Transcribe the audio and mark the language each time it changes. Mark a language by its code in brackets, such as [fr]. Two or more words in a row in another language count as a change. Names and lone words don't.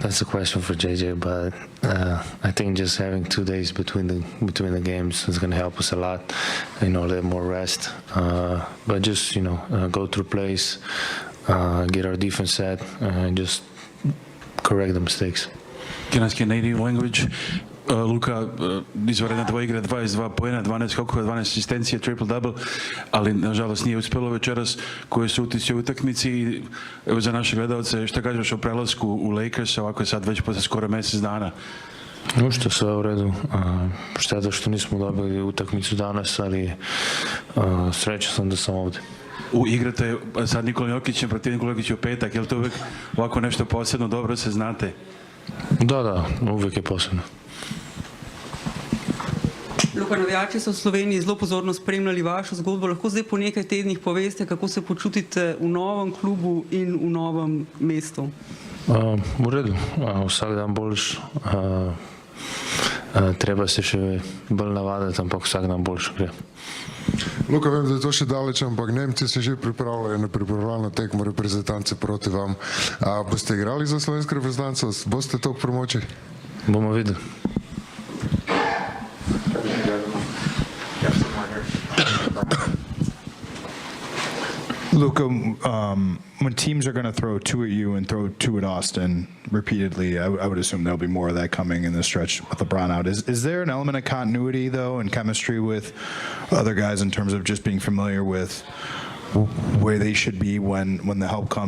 [en] That's a question for JJ, but I think just having 2 days between the games is going to help us a lot. You know, a little more rest, but just go through plays, get our defense set, and just correct the mistakes. Can I ask Canadian language? [sr] Luka, izvanredna tvoja igra, 22 poena, 12 skokova, 12 asistencija, triple-double, ali nažalost nije uspjelo večeras. Koji su utisci u utakmici? Evo za naše gledalce, šta kažeš o prelasku u Lakers, ovako je sad već posle skoro mjesec dana? Što sve u redu. Šteta što nismo dobili utakmicu danas, ali srećan sam da sam ovdje. Igrate sad Nikola Jokićem, protiv Nikola Jokića u petak, je li to uvijek ovako nešto posebno, dobro se znate? Da, uvijek je posebno. [sl] Luka, navijači so v Sloveniji zelo pozorno spremljali vašo zgodbo. Lahko zdaj po nekaj tednih poveste, kako se počutite v novem klubu in v novem mestu? V redu, vsak dan boljš. Treba se še bolj navaditi, ampak vsak dan boljš gre. Luka, vem, da je to še daleč, ampak Nemci se že pripravljajo na pripravljalno tekmo reprezentance proti vam. Boste igrali za slovensko reprezentanco? Boste to pomoči? Bomo videli. [en] Luka, when teams are going to throw two at you and throw two at Austin repeatedly, I would assume there'll be more of that coming in the stretch with LeBron out. Is there an element of continuity, though, and chemistry with other guys in terms of just being familiar with where they should be when the help comes?